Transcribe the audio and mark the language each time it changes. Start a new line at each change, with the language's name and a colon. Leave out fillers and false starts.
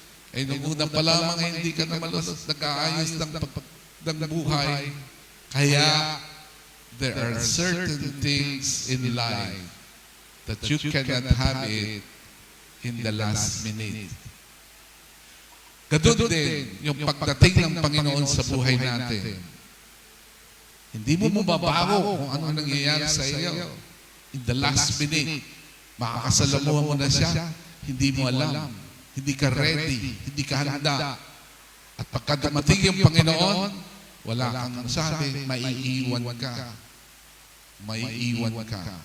Filipino: Ay, nung una pa lamang hindi ka na malusog, nag-aayos ng buhay.
English: Kaya, there are certain things in life that you cannot have it in the last minute.
Filipino: Ganun din, yung pagdating ng Panginoon sa buhay natin. Hindi mo mababago kung ano nangyayari sa iyo.
English: In the last minute,
Filipino: makakasalamuhan mo na siya, hindi mo alam. Hindi ka ready, hindi ka handa. At pagka dumating yung Panginoon, wala kang sabi, maiiwan ka. Maiiwan ka.